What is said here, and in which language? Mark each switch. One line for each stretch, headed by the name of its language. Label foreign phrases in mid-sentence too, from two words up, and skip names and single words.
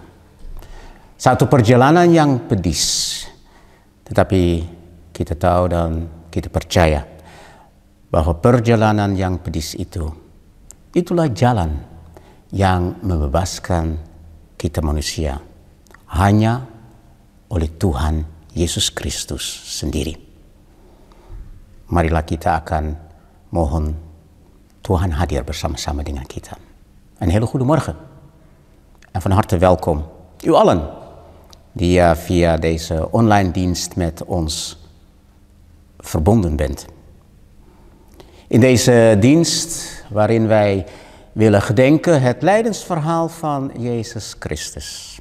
Indonesian: Satu perjalanan yang pedis, tetapi kita tahu dan kita percaya bahwa perjalanan yang pedis itulah jalan yang membebaskan kita manusia hanya oleh Tuhan Yesus Kristus sendiri. Marilah kita akan mohon Tuhan hadir bersama-sama dengan kita.
Dutch: Een hele goede morgen en van harte welkom u allen die via deze online dienst met ons verbonden bent. In deze dienst waarin wij willen gedenken het lijdensverhaal van Jezus Christus.